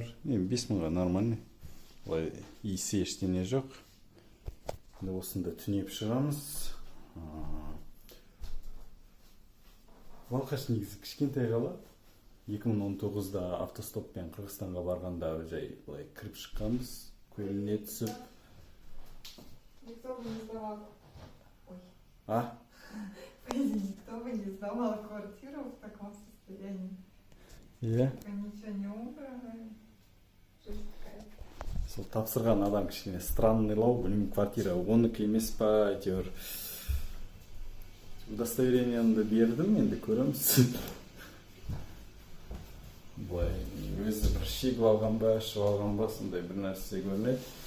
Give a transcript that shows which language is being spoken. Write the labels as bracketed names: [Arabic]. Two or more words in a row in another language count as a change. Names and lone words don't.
[Kazakh] 5000-ға нормальный. Иісі ештеңе жоқ. Осында түнеп шығамыз. Балқаш негізі кішкентай қала. 2019-да автостоппен Қырғызстанға барғанда жай кіріп шыққанбыз, көліне түсіп. [Russian] Никто бы не сдавал. Ой. А? Никто бы не сдавал квартиру в таком состоянии. [Kazakh] Иә. [Russian] Ничего не убрано. Жизнь какая-то. [Kazakh] Сол тапсырған адам кішкене странныйлау, білмеймін, квартира оныкі емес па, әйтеуір. Удостоверениемді бердім, енді көреміз. Былай, өзі бір шегіп алған ба, ішіп алған ба, сондай бір нәрсе көрінеді.